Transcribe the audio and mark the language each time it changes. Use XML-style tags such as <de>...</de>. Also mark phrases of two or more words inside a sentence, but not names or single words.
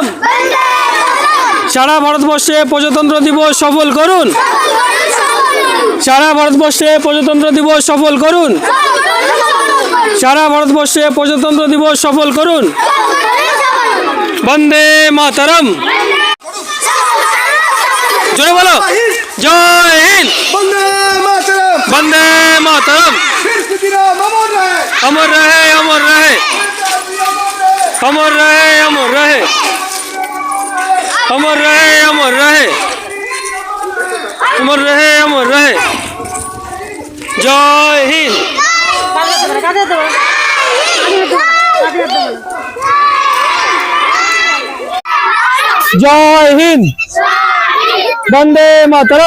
<bn>সারা ভারতবর্ষে প্রজাতন্ত্র দিবস সফল করুন, সারা ভারতবর্ষে প্রজাতন্ত্র দিবস সফল করুন, সারা ভারতবর্ষে প্রজাতন্ত্র দিবস সফল করুন। বন্দে মাতরম, জোরে বলো জয় হিন্দ, বন্দে মাতরম, বন্দে মাতরম।</bn> <hi>अमर रहे, अमर रहे, अमर रहे, अमर रहे, अमर रहे, अमर रहे, अमर रहे, अमर रहे। जय हिंद, जय हिंद, वंदे मातरम।</hi>